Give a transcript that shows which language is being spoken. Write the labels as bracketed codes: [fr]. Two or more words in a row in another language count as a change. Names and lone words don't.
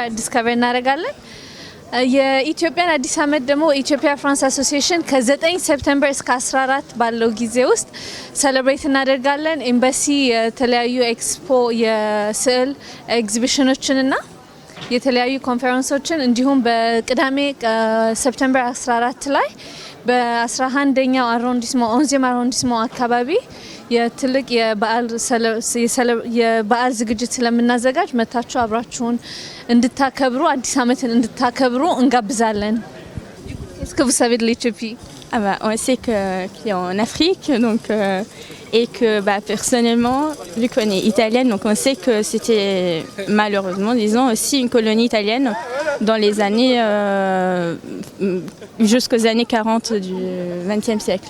[am] ዲስከቨር እናደርጋለን። የኢትዮጵያን አዲስ ዓመት ደግሞ ኢትዮጵያ ፍራንስ አሶሲዬሽን ከ9 ሴፕቴምበር እስከ 14 ባለው ጊዜ ውስጥ ሴሌብሬት እናደርጋለን። ኤምባሲ የተለያዩ ኤክስፖ የስዕል ኤግዚቢሽኖችንና የተለያዩ ኮንፈረንሶችን እንዲሁም በቅዳሜ ሴፕቴምበር 14 ላይ በ11ኛው አሮንዲስሞ 11 አሮንዲስሞ አካባቢ የትልቅ የበዓል ዝግጅት ስለምናዘጋጅ መታችሁ አብራችሁን እንድታከብሩ አዲስ ዓመትን እንድታከብሩ እንጋብዛለን። [fr] Qu'est-ce que vous savez de l'Éthiopie? Ah bah, on sait qu'il est en Afrique, donc, et que personnellement, vu qu'on est italienne, donc on sait que c'était malheureusement, disons, aussi une colonie italienne dans les années, jusqu'aux années 40 du XXe siècle.